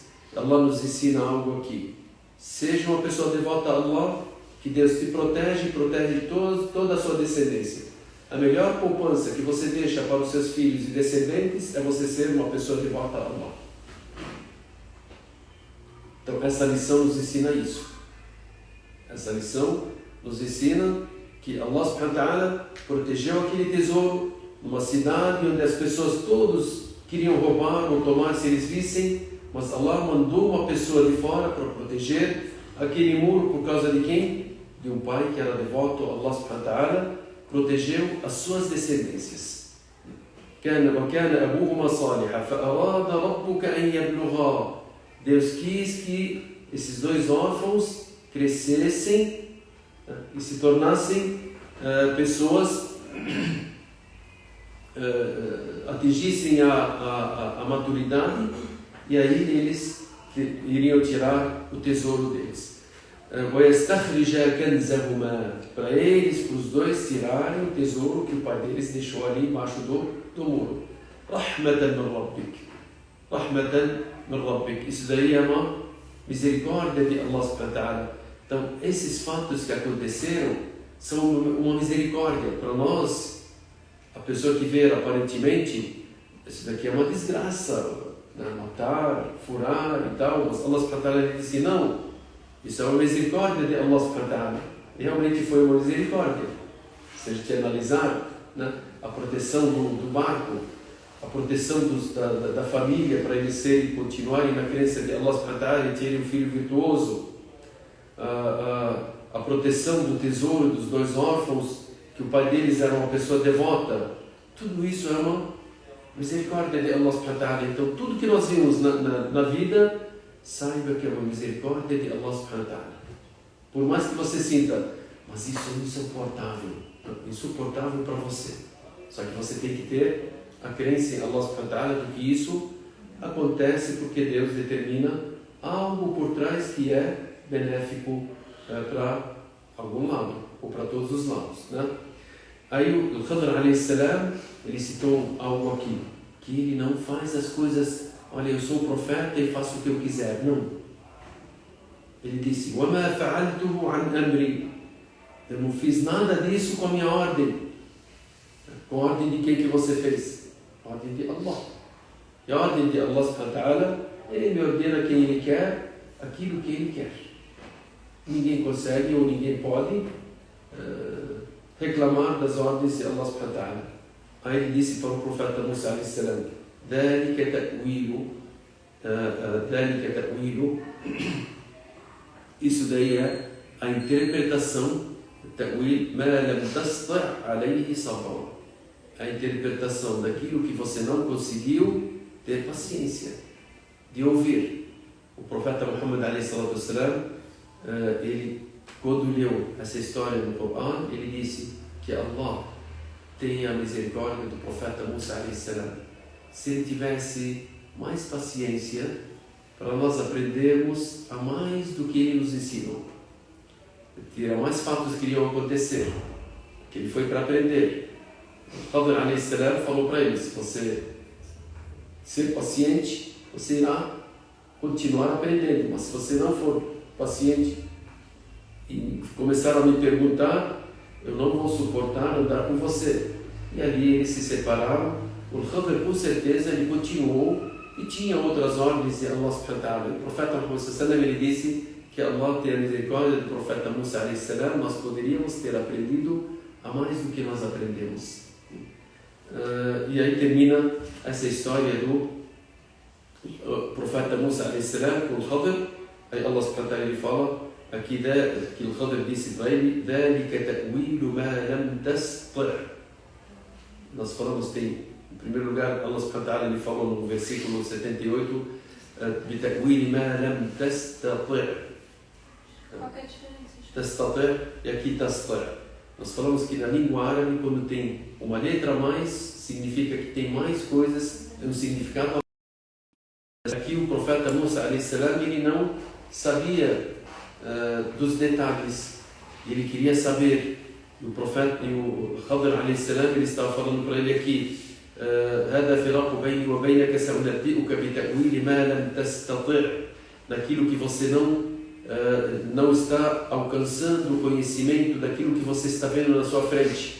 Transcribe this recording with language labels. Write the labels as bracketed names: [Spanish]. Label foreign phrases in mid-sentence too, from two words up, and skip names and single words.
[Portuguese] Allah nos ensina algo aqui. Seja uma pessoa devota a Allah, que Deus te protege toda a sua descendência. A melhor poupança que você deixa para os seus filhos e descendentes é você ser uma pessoa devota a Allah. Então essa lição nos ensina isso. Essa lição nos ensina que Allah [Arabic] سبحانه وتعالى [Portuguese] protegeu aquele tesouro numa cidade onde as pessoas todos queriam roubar ou tomar se eles vissem, mas Allah mandou uma pessoa de fora para proteger aquele muro. Por causa de quem? De um pai que era devoto a Allah [Arabic] سبحانه وتعالى, [Portuguese] protegeu as suas descendências. [Arabic] وَكَانَ أَبُوهُمَا صَالِحًا فَأَرَادَ رَبُّكَ أَنْ يَبْلُغَا. [Portuguese] Deus quis que esses dois órfãos crescessem e se tornassem pessoas, atingissem a maturidade, e aí eles iriam tirar o tesouro deles. Para eles, para os dois, tirarem o tesouro que o pai deles deixou ali embaixo do muro. [Arabic] رحمة من ربك. رحمة من ربك. [Portuguese] Isso daí é uma misericórdia de Allah [Arabic] سبحانه وتعالى. [Portuguese] Então, esses fatos que aconteceram são uma misericórdia para nós. A pessoa que vê aparentemente, isso daqui é uma desgraça, né? Matar, furar e tal, mas Allah [Arabic] سبحانه وتعالى [Portuguese] disse: não, isso é uma misericórdia de Allah [Arabic] سبحانه وتعالى. [Portuguese] Realmente foi uma misericórdia. Se a gente analisar, né, a proteção do barco, a proteção da família para eles continuarem na crença de Allah [Arabic] سبحانه وتعالى [Portuguese] e terem um filho virtuoso, a proteção do tesouro dos dois órfãos, que o pai deles era uma pessoa devota, tudo isso é uma misericórdia de Allah [Arabic] سبحانه وتعالى. [Portuguese] Então tudo que nós vimos na vida, saiba que é uma misericórdia de Allah [Arabic] سبحانه وتعالى. [Portuguese] Por mais que você sinta, mas isso é insuportável para você. Só que você tem que ter a crença em Allah [Arabic] سبحانه وتعالى [Portuguese] de que isso acontece porque Deus determina algo por trás que é benéfico para algum lado, ou para todos os lados, né? Aí o Khadr [Arabic] عليه السلام, [Portuguese] ele citou algo aqui, que ele não faz as coisas, olha, eu sou profeta e faço o que eu quiser. Não. Ele disse: [Arabic] وَمَا فَعَلْتُهُ عَنْ أَمْرِي. [Portuguese] Eu não fiz nada disso com a minha ordem. Com a ordem de quem que você fez? A ordem de Allah. E a ordem de Allah [Arabic] سبحانه وتعالى, [Portuguese] ele me ordena quem ele quer, aquilo que ele quer. Ninguém consegue ou ninguém pode reclamar das ordens de Allah [Arabic] سبحانه وتعالى. [Portuguese] Aí ele disse para o profeta Musa [Arabic] عليه السلام: ذلك تأويل. [Portuguese] Isso daí é a interpretação, [Arabic] تأويل ما لم تستطع عليه صبرا. [Portuguese] A interpretação daquilo que você não conseguiu ter paciência de ouvir. O profeta Muhammad [Arabic] عليه الصلاة والسلام, [Portuguese] ele, quando leu essa história no Corão, ele disse que Allah tem a misericórdia do profeta Musa [Arabic] عليه السلام. [Portuguese] Se ele tivesse mais paciência para nós aprendermos a mais do que ele nos ensinou. Tinha mais fatos que iriam acontecer, que ele foi para aprender. O Khadr alayhi salam falou para ele: se você ser paciente, você irá continuar aprendendo, mas se você não for paciente e começar a me perguntar, eu não vou suportar andar com você. E ali eles se separaram. O Khadr, com certeza, ele continuou e tinha outras ordens de Allah [Arabic] سبحانه وتعالى. [Portuguese] O profeta Muhammad [Arabic] صلى الله عليه وسلم, [Portuguese] ele disse que Allah tem a misericórdia do profeta Musa [Arabic] عليه السلام, [Portuguese] nós poderíamos ter aprendido a mais do que nós aprendemos. E aí termina essa história do profeta Musa [Arabic] عليه السلام [Portuguese] com o Khadr. Aí Allah [Arabic] سبحانه وتعالى, [Portuguese] ele fala aqui que o Khadr disse para ele: [Arabic] ذَلِكَ تَأْوِيلُ مَا لَمْ تَسْطِعْ. [Portuguese] Nós falamos, em primeiro lugar, Allah [Arabic] سبحانه وتعالى, [Portuguese] ele falou no versículo 78: [Arabic] بِتَأْوِيلِ مَا لَمْ تَسْتَطِعْ. [Portuguese] Qual que é a diferença? Tastati' e aqui tastati'. Nós falamos que na língua árabe, quando tem uma letra a mais, significa que tem mais coisas, é um significado. Aqui o profeta Musa [Arabic] عليه السلام, [Portuguese] ele não sabia dos detalhes, ele queria saber. E o profeta, e o Khadr [Arabic] عليه السلام, [Portuguese] ele estava falando para ele aqui: [Arabic] هذا فراق بيني وبينك سأنبئك بتأويل ما لم تستطع. [Portuguese] Naquilo que você não está alcançando o conhecimento daquilo que você está vendo na sua frente.